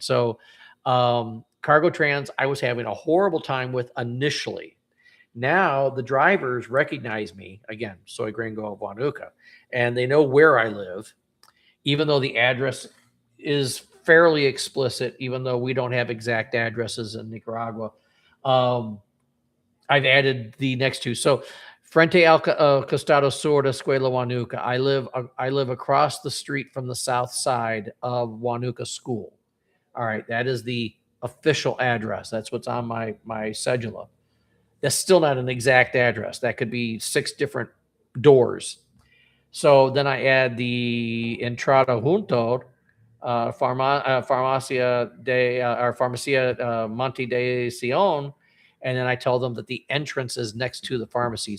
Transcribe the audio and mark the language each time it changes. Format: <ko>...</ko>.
<en>So Cargo Trans, I was having a horrible time with initially. Now the drivers recognize me, again, Soy Gringo of Huanuca, and they know where I live, even though the address is fairly explicit, even though we don't have exact addresses in Nicaragua. I've added the next two.</en> <es>So Frente al Costado Sur de Escuela Huanuca.</es> <en>I live across the street from the south side of Huanuca School. All right, that is the official address. That's what's on my cedula. That's still not an exact address. That could be 6 different doors. So then I add the</en> <es>entrada junto, farmacia de</es> <en>or farmacia Monte de Sion, and then I tell them that the entrance is next to the pharmacy.</en>